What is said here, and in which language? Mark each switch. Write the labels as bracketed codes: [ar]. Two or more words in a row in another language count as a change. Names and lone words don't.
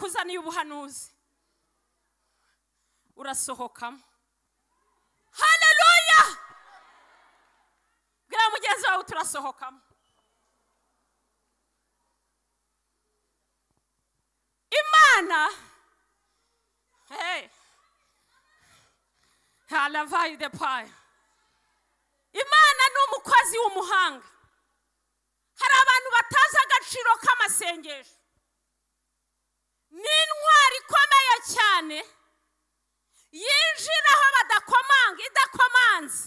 [rw] yakuzaniye ubuhanuzi urasohokamo. Haleluya! Bwira mugenzi wawe turasohokamo. Imana, hey, halavai de pai. Imana ni umukozi w'umuhanga. Hari abantu batazi agaciro k'amasengesho. Ni intwari ikomeye cyane yinjiraho badakomanga, idakomanze.